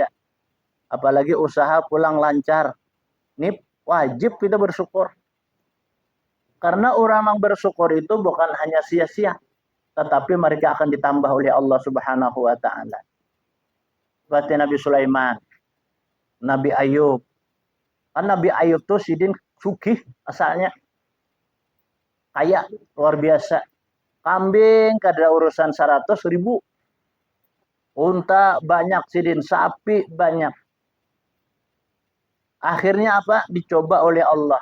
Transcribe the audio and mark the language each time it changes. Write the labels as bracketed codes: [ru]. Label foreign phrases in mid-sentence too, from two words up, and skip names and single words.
[id] Apalagi usaha pulang lancar. Ini wajib kita bersyukur. Karena orang yang bersyukur itu bukan hanya sia-sia, tetapi mereka akan ditambah oleh Allah [ar] سبحانه وتعالى. [id] Seperti Nabi Sulaiman, Nabi Ayub. [bjn] Kan Nabi Ayub tuh sidin sugih asalnya. Kaya luar biasa. Kambing kada urusan 100.000. Unta banyak sidin, sapi banyak. [id] Akhirnya apa? Dicoba oleh Allah.